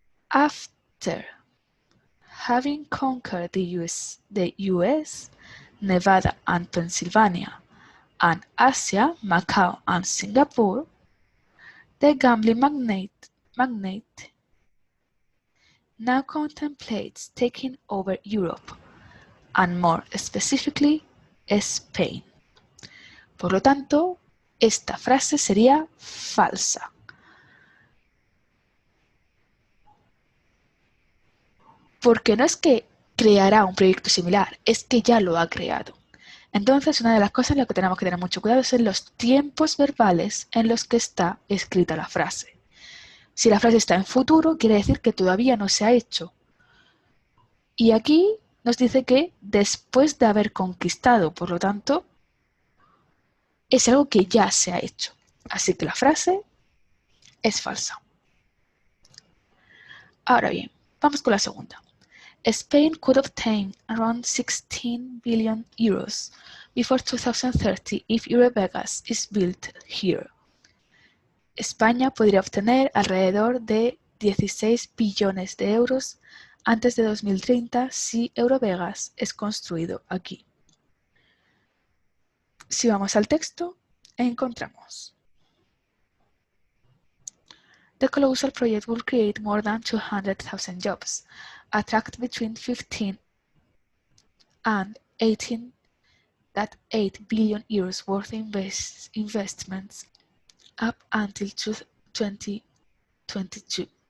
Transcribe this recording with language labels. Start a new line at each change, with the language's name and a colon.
English: After having conquered the US, Nevada and Pennsylvania, and Asia, Macau and Singapore, the gambling magnate now contemplates taking over Europe, and more specifically, Spain.
Spanish: Por lo tanto, esta frase sería falsa. Porque no es que creará un proyecto similar, es que ya lo ha creado. Entonces, una de las cosas en las que tenemos que tener mucho cuidado es en los tiempos verbales en los que está escrita la frase. Si la frase está en futuro, quiere decir que todavía no se ha hecho. Y aquí nos dice que después de haber conquistado, por lo tanto, es algo que ya se ha hecho. Así que la frase es falsa. Ahora bien, vamos con la segunda.
English: Spain could obtain around 16 billion euros before 2030 if Eurovegas is built here.
Spanish: España podría obtener alrededor de 16 billones de euros antes de 2030 si Eurovegas es construido aquí. Si vamos al texto, encontramos:
English: The Colossal project will create more than 200,000 jobs, attract between 15 and 18.8 billion euros worth investments up until 2022.